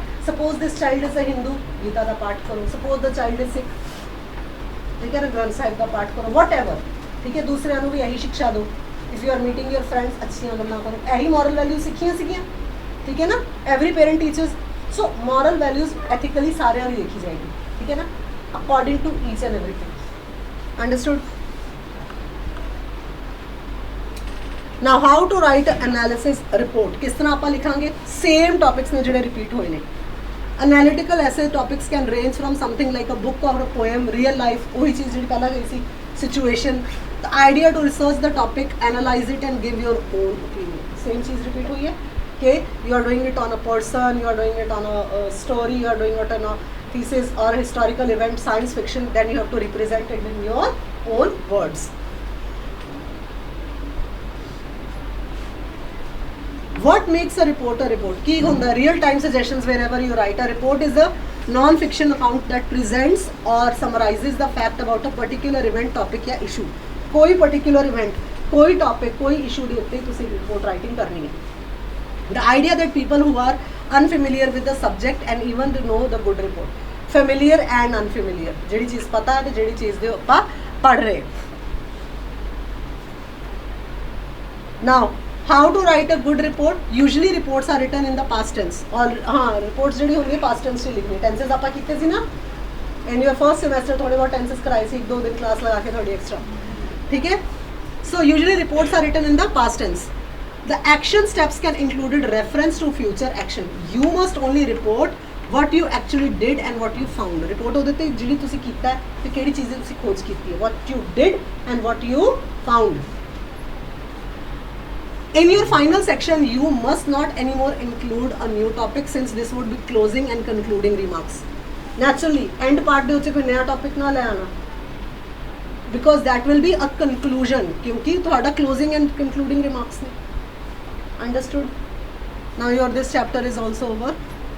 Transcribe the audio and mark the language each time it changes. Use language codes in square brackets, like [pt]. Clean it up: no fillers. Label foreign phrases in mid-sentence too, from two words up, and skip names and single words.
[en] suppose this child is a Hindu, [pa] ਗੀਤਾ ਦਾ ਪਾਠ ਕਰੋ। [en] suppose the child is Sikh, [pa] ਠੀਕ ਹੈ ਨਾ, ਗ੍ਰੰਥ ਸਾਹਿਬ ਦਾ ਪਾਠ ਕਰੋ, [en] what ever, [pa] ਠੀਕ ਹੈ। ਦੂਸਰਿਆਂ ਨੂੰ ਵੀ ਇਹੀ ਸਿੱਖਿਆ ਦਿਓ। [en] If you are meeting your friends, [pa] ਅੱਛੀਆਂ ਗੱਲਾਂ ਕਰੋ। ਇਹੀ [en] moral value [pa] ਸਿੱਖੀਆਂ ਸੀਗੀਆਂ, ਠੀਕ ਹੈ ਨਾ। [en] every parent teaches. so moral values ethically [pa] ਸਾਰਿਆਂ ਦੀ ਦੇਖੀ ਜਾਏਗੀ, ਠੀਕ ਹੈ ਨਾ, [en] according to each and everything. ਅੰਡਰਸਟੂਡ? Now how to write an analysis report, [pa] ਕਿਸ ਤਰ੍ਹਾਂ ਆਪਾਂ ਲਿਖਾਂਗੇ? [en] same topics [pa] ਨੇ ਜਿਹੜੇ ਰਿਪੀਟ ਹੋਏ ਨੇ। [en] Analytical essay topics can range from something like a book or a poem, real life, [pa] ਉਹੀ ਚੀਜ਼ ਜਿਹੜੀ ਪਹਿਲਾਂ ਗਈ ਸੀ, [en] situation, the idea to research the topic, analyze it and give your own opinion. Same [pa] ਚੀਜ਼ ਰਿਪੀਟ ਹੋਈ ਹੈ ਕਿ [en] you are doing it on a person, you are doing it on a story, you are doing it on a thesis or a historical event, science fiction, then you have to represent it in your own words. What makes a report a report? [pa] ਕੀ ਹੁੰਦਾ? [en] Real time suggestions wherever you write. A report is a non-fiction account that presents or summarizes the fact about a particular event, topic ਜਾਂ issue. [pa] ਕੋਈ [en] particular event, [pa] ਕੋਈ topic, ਕੋਈ issue ਦੇ ਉੱਤੇ ਤੁਸੀਂ [en] report writing [pa] ਕਰਨੀ ਹੈ. [en] The idea that people who are unfamiliar with the subject and even to know the good report. Familiar and unfamiliar. [pa] ਜਿਹੜੀ ਚੀਜ਼ ਪਤਾ ਹੈ ਤੇ ਜਿਹੜੀ ਚੀਜ਼ ਦੇ ਆਪਾਂ ਪੜ੍ਹ ਰਹੇ। [en] Now, how to write a good report? Usually reports are written in the past tense. [hi] और हाँ, [pa] reports ਜਿਹੜੀ ਹੁੰਦੀ ਹੈ [en] past tense [pa] 'ਚ ਲਿਖਣੀ। tenses ਆਪਾਂ ਕੀਤੇ ਸੀ ਨਾ [en] in your first semester, [pa] ਥੋੜੇ ਬਹੁਤ tenses ਕਰਾਏ ਸੀ, 1-2 ਦਿਨ ਕਲਾਸ ਲਗਾ ਕੇ ਥੋੜੀ ਐਕਸਟਰਾ, ਠੀਕ ਹੈ। [en] So usually reports are written in the past tense. The action steps can include reference to future action. You must only report what you actually did and what you found. [pa] Report ਉਹਦੇ ਤੇ ਜਿਹੜੀ ਤੁਸੀਂ ਕੀਤਾ ਹੈ ਤੇ ਕਿਹੜੀ ਚੀਜ਼ ਤੁਸੀਂ ਖੋਜ ਕੀਤੀ ਹੈ, [en] what you did and what you found. In your final section, you must not anymore include a new topic since this would be closing and concluding remarks. [pa] Naturally, [en] end part [pa] ਦੇ ਉੱਤੇ ਕੋਈ ਨया topic ਨਾ ਲੈ ਆਣਾ, [en] because that will be a conclusion, [pa] ਕਿਉਂਕਿ ਤੁਹਾਡਾ [en] closing and concluding remarks [pa] ਨੇ। Understood? [en] Now your this chapter is also over.